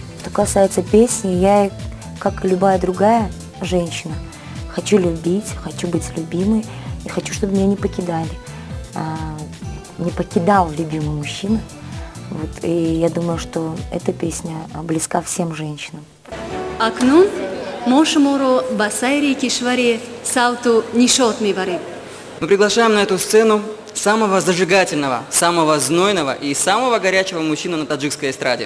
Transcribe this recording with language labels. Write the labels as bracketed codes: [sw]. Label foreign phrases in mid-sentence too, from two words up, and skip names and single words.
[ru] касается песни, я, как и любая другая женщина, хочу любить, хочу быть любимой и хочу, чтобы меня не покидали. Не покидал любимый мужчина. Вот, и я думаю, что эта песня близка всем женщинам. [tg] акнун мо шуморо ба сайри кишвари савту нишот мебарем. [ru] Мы приглашаем на эту сцену самого зажигательного, самого знойного и самого горячего мужчину на таджикской эстраде.